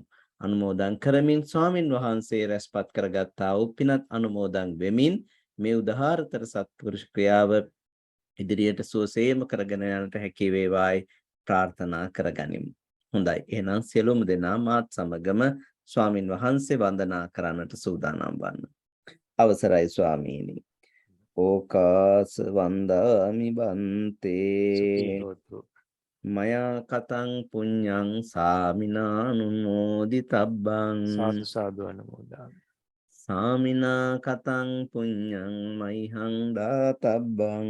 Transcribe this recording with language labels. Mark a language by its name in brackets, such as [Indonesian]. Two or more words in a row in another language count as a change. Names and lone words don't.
[Sinhala] අනුමෝදන් කරමින් ස්වාමින් වහන්සේ රැස්පත් කරගත්තා වූ පිනත් අනුමෝදන් වෙමින් මේ උදාාරතර සත්පුරුෂ ක්‍රියාව ඉදිරියට සුවසේම කරගෙන යන්නට හැකි වේවායි ප්‍රාර්ථනා කරගනිමු. හොඳයි, එහෙනම් සියලුම දෙනා මාත් සමගම ස්වාමින් වහන්සේ වන්දනා කරන්නට සූදානම් වන්න. අවසරයි ස්වාමීනි. [Pali] ඕකාස වන්දාමි බන්තේ මයා කතං පුඤ්ඤං සාමිනානුමෝදිතබ්බං සාදු සාදු අනුමෝදාමි. සාමිනා කතං පුඤ්ඤං මයිහං දාතබ්බං